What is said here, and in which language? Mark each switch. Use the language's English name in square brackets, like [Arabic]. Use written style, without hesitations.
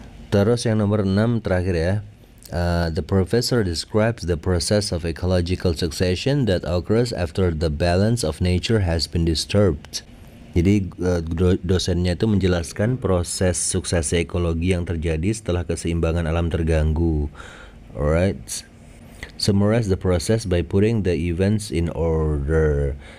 [Indonesian] Terus yang nomor 6 terakhir ya. [English] The professor describes the process of ecological succession that occurs after the balance of nature has been disturbed. [Indonesian] Jadi dosennya itu menjelaskan proses suksesi ekologi yang terjadi setelah keseimbangan alam terganggu. [English] Alright. Summarize the process by putting the events in order.